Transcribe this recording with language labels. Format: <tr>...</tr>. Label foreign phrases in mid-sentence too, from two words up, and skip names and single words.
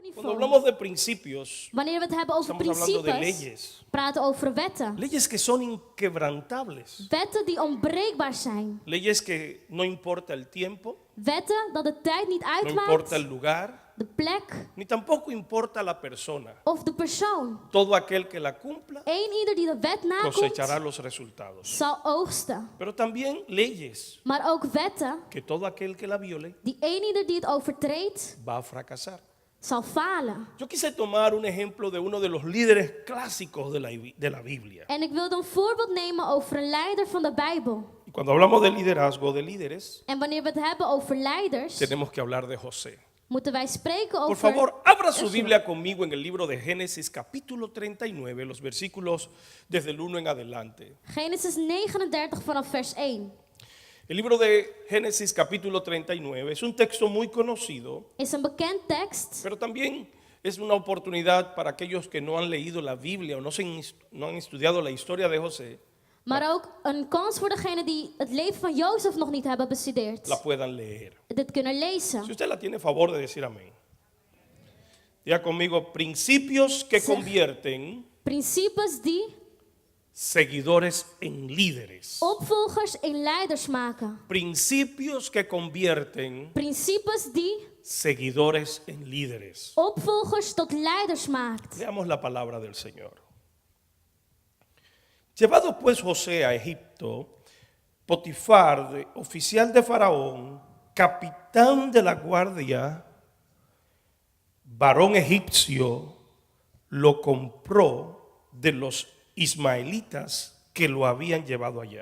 <es>Cuando hablamos de principios,</es> <nl>Wanneer we het hebben over</nl> <es>estamos hablando de</es> <nl>principes,</nl> <es>leyes.</es> <nl>praten we over wetten.</nl> <es>Leyes que son inquebrantables.</es> <nl>Wetten die onbreekbaar zijn.</nl> <es>Leyes que no importa el tiempo,</es> <nl>Wetten dat de tijd niet</nl> <es>no importa el</es> <nl>uitmaakt,</nl> <es>lugar,</es> <nl>de plek</nl> <es>ni tampoco importa la persona.</es> <nl>of de persoon.</nl> <es>Todo aquel que la cumpla</es> <nl>Ieder die de wet</nl> <es>cosechará</es> <nl>nakomt,</nl> <es>los resultados.</es> <nl>zal oogsten.</nl> <es>Pero también leyes</es> <nl>Maar ook wetten</nl> <es>que todo aquel que la viole</es> <nl>die ieder die het overtreedt,</nl> <es>va a fracasar.</es> <nl>zal falen.</nl> <es>Yo quise tomar un ejemplo de uno de los líderes clásicos de la Biblia.</es> <nl>En ik wilde een voorbeeld nemen over een leider van de Bijbel.</nl> <es>Y cuando hablamos de liderazgo de líderes,</es> <nl>En wanneer we het hebben over leiders,</nl> <es>tenemos que hablar de José.</es> <nl>moeten wij spreken</nl> <es>Por</es> <nl>over...</nl> <es>favor, abra su Eso. Biblia conmigo en el libro de Génesis capítulo 39, los versículos desde el 1 en adelante.</es> <nl>Genesis 39 vanaf vers 1.</nl> <es>El libro de Génesis capítulo 39 es un texto muy conocido,</es> <nl>Is een bekend tekst,</nl> <es>pero también es una oportunidad para aquellos que no han leído la Biblia o no han estudiado la historia de José,</es> <nl>maar ook een kans voor degenen die het leven van Jozef nog niet hebben bestudeerd.</nl> <es>la puedan leer.</es> <nl>Dit kunnen lezen.</nl> <es>Si usted la tiene, favor de decir amén. Diga conmigo, principios que</es> <nl>Zeg.</nl> <es>convierten</es> <nl>Principes die</nl> <es>seguidores en líderes.</es> <nl>opvolgers in leiders maken.</nl> <es>Principios que convierten</es> <nl>Principes die</nl> <es>seguidores en líderes.</es> <nl>opvolgers tot leiders maakt.</nl> <es>Veamos la palabra del Señor. Llevado pues José a Egipto, Potifar, oficial de Faraón, capitán de la guardia, varón egipcio, lo compró de los ismaelitas que lo habían llevado allá.</es>